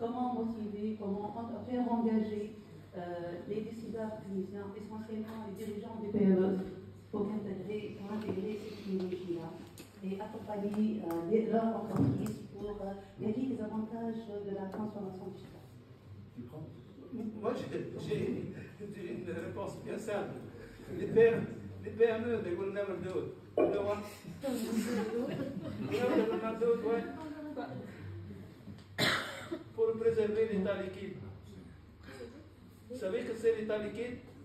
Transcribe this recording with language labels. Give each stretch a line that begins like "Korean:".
French: comment motiver, comment faire engager les décideurs tunisiens, essentiellement les dirigeants des PME, pour intégrer ces technologies-là et accompagner leur entreprise pour gagner les avantages de la transformation digitale. Moi, j'ai une réponse bien simple.
English: Les PME, they will never do it. You know what? You know they will not do it, why?
French: Pour préserver l'état liquide. Vous savez que c'est l'état liquide?